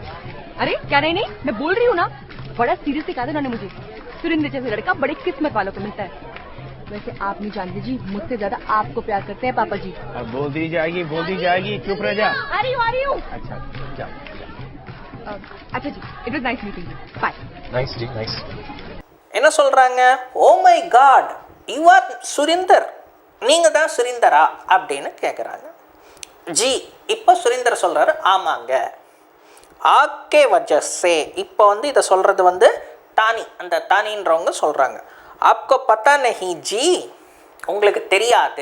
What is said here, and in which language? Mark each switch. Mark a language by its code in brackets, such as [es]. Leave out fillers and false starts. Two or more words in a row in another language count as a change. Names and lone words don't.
[hi] अरे क्या नहीं नहीं, मैं बोल रही हूँ ना, बड़ा सीरियसली कहा था उन्होंने मुझे, सुरिंदर जैसे लड़का बड़े किस्मत वालों को मिलता है। वैसे आप नहीं जानते जी, मुझसे ज्यादा आपको प्यार करते हैं पापा जी। अब बोल दी जाएगी, चुप रह जा। आ रही हूँ। अच्छा जा। अच्छा जी, [en] It was nice meeting you, bye. [hi] नाइस जी, नाइस। [ta] என்ன சொல்கிறாங்க, [en] Oh my god you are Surinder, [ta] நீங்கள் தான் சுரீந்தரா அப்படின்னு கேட்குறாங்க. ஜி இப்போ சுரீந்தர் சொல்கிறாரு, ஆமாங்க. [hi] आपके वजह से, [ta] இப்போ இதை சொல்கிறது தானி, அந்த தானின்றவங்க சொல்கிறாங்க. [hi] आपको पता नहीं जी, [ta] உங்களுக்கு தெரியாது.